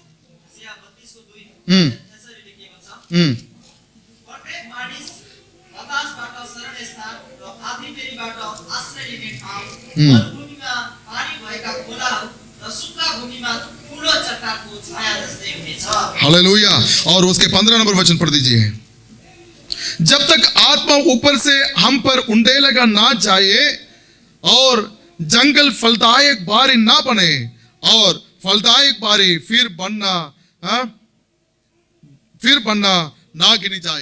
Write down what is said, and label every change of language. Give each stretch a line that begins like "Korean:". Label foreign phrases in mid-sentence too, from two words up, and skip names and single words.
Nepali: यसरी लेखिएको छ, प्रत्येक मानिस हताशबाट शरण स्थान र आँधीबेहरीबाट आश्रय लिने ठाउँ, मरुभूमिमा पानी भएका खोलाहरू र सुक्खा भूमिमा ठुलो चट्टानको छाया जस्तै हुनेछ। हालेलुया।
Hindi: और उसके 15 नंबर वचन पढ़ दीजिए। जब तक आत्मा ऊपर से हम पर उंडेलेगा ना जाए और जंगल फलदायक बारी ना बने और फलदायक बारी फिर बनना ना गिनी जाए।